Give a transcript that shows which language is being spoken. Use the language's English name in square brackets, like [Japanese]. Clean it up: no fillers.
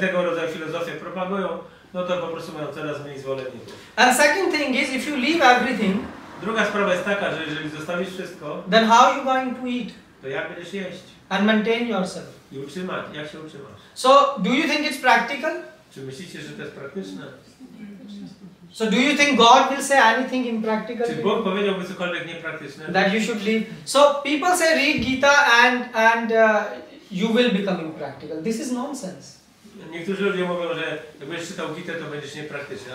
[Polish] którzy tego rodzaju filozofię propagują, no to po prostu mają coraz mniej zwolenników. [English] And second thing is, if you leave everything, [Polish] Druga sprawa jest taka, że jeżeli zostawisz wszystko, [English] then how are you going to eat [Polish] to jak będziesz jeść [English] and maintain yourself? [Polish] i utrzymać? Jak się utrzymasz? [English] So, do you think it's practical? [Polish] Czy myślicie, że to jest praktyczne? [English] So, do you think God will say anything impractical? [Polish] Czy Bóg powiedziałby cokolwiek niepraktyczne? [English] That you should leave. So, people say read Gita and you will become impractical. This is nonsense. [Polish] Niektórzy ludzie mówią, że jak będziesz czytał Gitę, to będziesz niepraktyczny.